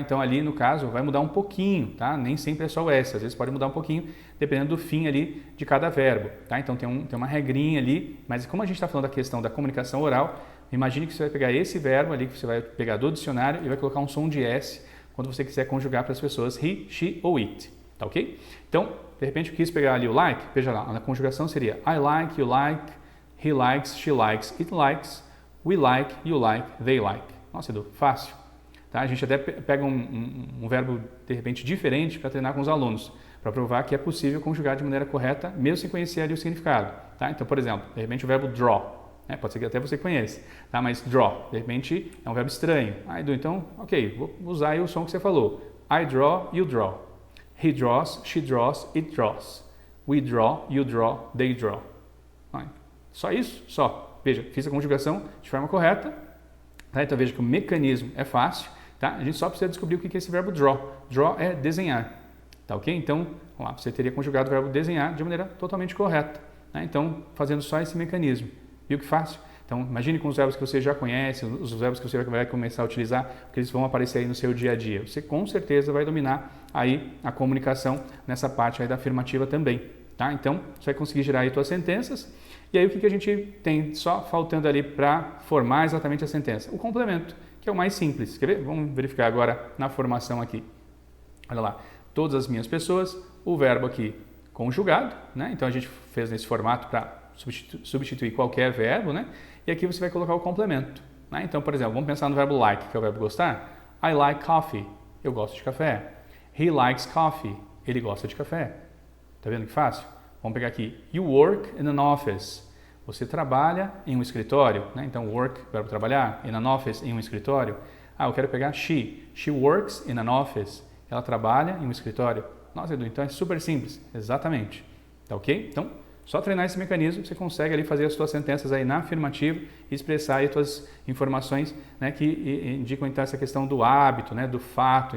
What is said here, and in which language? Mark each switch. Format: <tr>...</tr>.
<pt>Então ali no caso vai mudar um pouquinho, tá? Nem sempre é só o S, às vezes pode mudar um pouquinho dependendo do fim ali de cada verbo, tá? Então tem uma regrinha ali, mas como a gente está falando da questão da comunicação oral, imagine que você vai pegar esse verbo ali, que você vai pegar do dicionário e vai colocar um som de S quando você quiser conjugar para as pessoas he, she ou it, tá ok? Então, de repente eu quis pegar ali o like, veja lá, a conjugação seria</pt> <en>I like, you like, he likes, she likes, it likes, we like, you like, they like.</en> <pt>Nossa, Edu, fácil. Tá? A gente até pega um verbo, de repente, diferente para treinar com os alunos, para provar que é possível conjugar de maneira correta, mesmo sem conhecer ali o significado. Tá? Então, por exemplo, de repente o verbo draw, né? Pode ser que até você conheça, tá? Mas draw, de repente, é um verbo estranho. Ah, Edu, então, ok, vou usar aí o som que você falou.</pt> <en>I draw, you draw. He draws, she draws, it draws. We draw, you draw, they draw.</en> <pt>Só isso? Só. Veja, fiz a conjugação de forma correta. Tá? Então veja que o mecanismo é fácil, tá? A gente só precisa descobrir o que é esse verbo draw. Draw é desenhar, tá ok? Então, vamos lá, você teria conjugado o verbo desenhar de maneira totalmente correta, né? Então, fazendo só esse mecanismo. Viu que fácil? Então, imagine com os verbos que você já conhece, os verbos que você vai começar a utilizar, porque eles vão aparecer aí no seu dia a dia. Você com certeza vai dominar aí a comunicação nessa parte aí da afirmativa também, tá? Então, você vai conseguir gerar aí suas sentenças. E aí o que a gente tem só faltando ali para formar exatamente a sentença? O complemento, que é o mais simples. Quer ver? Vamos verificar agora na formação aqui. Olha lá, todas as minhas pessoas, o verbo aqui conjugado, né? Então a gente fez nesse formato para substituir qualquer verbo, né? E aqui você vai colocar o complemento, né? Então, por exemplo, vamos pensar no verbo like, que é o verbo gostar.</pt> <en>I like coffee,</en> <pt>eu gosto de café.</pt> <en>He likes coffee,</en> <pt>ele gosta de café. Tá vendo que fácil? Vamos pegar aqui,</pt> <en>you work in an office.</en> <pt>Você trabalha em um escritório, né? Então, work, verbo trabalhar,</pt> <en>in an office,</en> <pt>em um escritório. Ah, eu quero pegar she.</pt> <en>She works in an office.</en> <pt>Ela trabalha em um escritório. Nossa, Edu, então é super simples. Exatamente. Tá ok? Então, só treinar esse mecanismo, você consegue ali fazer as suas sentenças aí na afirmativa e expressar aí as suas informações, né, que indicam então essa questão do hábito, né, do fato.</pt>